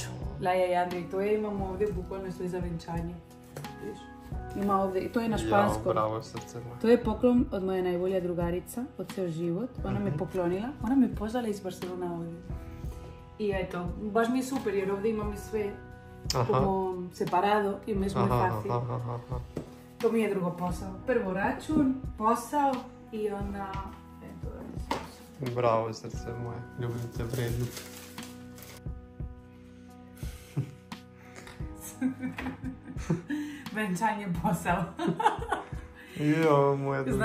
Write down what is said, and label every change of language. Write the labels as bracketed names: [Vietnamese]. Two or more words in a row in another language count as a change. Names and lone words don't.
[Serbian] Laja i Andrej, to je imamo ovdje bukvalno sve za venčanje. Vidiš? Ima ovdje, i to je na španskom. jao, bravo, srce moje. To je poklon od moje najbolja drugarica, od ceo život. Ona me poklonila, ona me pozvala iz Barcelona ovdje. I eto, baš mi je super jer ovdje imam sve [Spanish] como separado y me es muy fácil. [Serbian] To mi je drugo posao. Prvo račun, posao i onda... Bravo, srce moje. Ljubim te vredno. Venčanje posao. Jo, moja duša.